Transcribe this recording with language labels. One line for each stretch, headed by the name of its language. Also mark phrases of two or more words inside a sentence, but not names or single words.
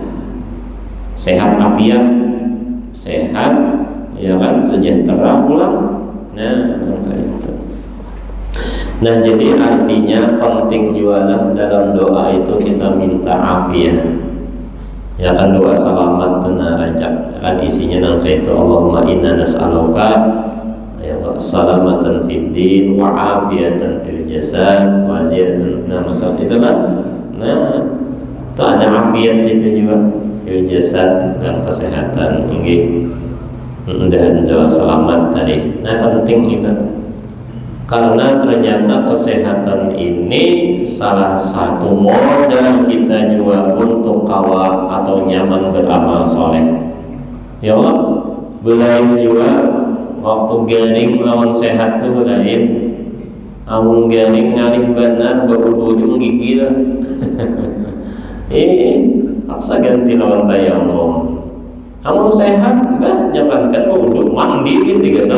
Banjar: Sehat afiat, sehat, ya kan, sejahtera pulang. Nah, itu. Nah, jadi artinya penting juga dalam doa itu kita minta afiat. Ya kan, doa selamat tenar aja kan isinya nangka itu,
Arabic: اللهم إنا نسألك يا الله سلامة في الدين وعافية في الجسد وزيادة.
Banjar: Nah, masalah itu kan. Nah, itu ada afiat situ juga
Arabic: في الجسد
Banjar: dan kesehatan nggih. Dan doa selamat tadi. Nah, penting itu. Karena ternyata kesehatan ini salah satu modal kita juga untuk kawal atau nyaman beramal soleh.
Arabic: يا الله,
Banjar: belain juga waktu garing lawan sehat tuh belain. Amun garing ngalih benar berudu menggigil. Paksa ganti lawan tayamum. Amun sehat, jangankan berudu mandi gitu guys.